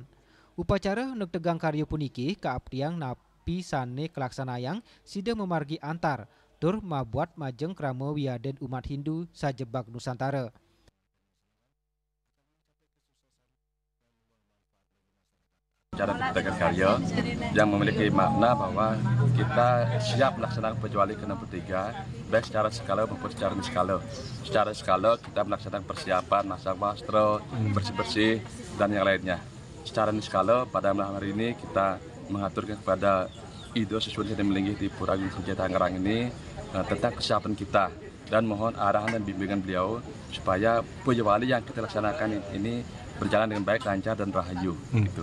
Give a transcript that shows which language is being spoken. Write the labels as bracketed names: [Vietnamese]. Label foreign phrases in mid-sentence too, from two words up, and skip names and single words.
[Balinese] Upacara netegang karya puniki kaaptiang napi sane kelaksanayang sida memargi antar tur mabuat majeng krama wiaden umat Hindu sajebak Nusantara. [Indonesian] Cara netegang karya yang memiliki makna bahwa kita siap melaksanakan Pujawali ke-63 baik secara skala maupun secara niskala. Secara skala kita melaksanakan persiapan, [Balinese] masang wastro, [Indonesian] bersih-bersih dan yang lainnya. Secara niskala pada malam hari ini kita mengaturkan kepada Ido sesuai yang dimiliki di Pura Agung Kertajaya Tangerang ini tentang kesiapan kita dan mohon arahan dan bimbingan beliau supaya Pujawali yang kita laksanakan ini berjalan dengan baik, lancar dan rahayu gitu.